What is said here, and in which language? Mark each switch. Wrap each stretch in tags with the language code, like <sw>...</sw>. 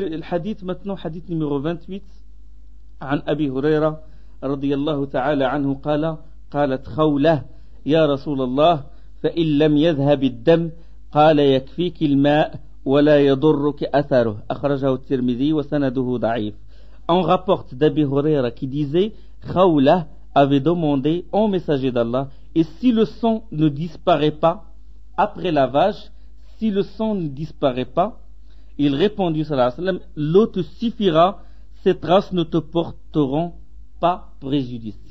<fr>Hadith maintenant, hadith numéro 28.</fr> <ar>عن أبي هريرة رضي الله تعالى عنه قال قالت خولة يا رسول الله فإن لم يذهب الدم قال يكفيك الماء ولا يضرك أثره أخرجه الترمذي وسنده ضعيف.</ar> <fr>On rapporte d'Abi Huraira qui disait, Khawla avait demandé au messager d'Allah, et si le sang ne disparaît pas après lavage, si le sang ne disparaît pas, il répondit sallallahu alayhi wa sallam, l'eau te suffira, ces traces ne te porteront pas préjudice.</fr>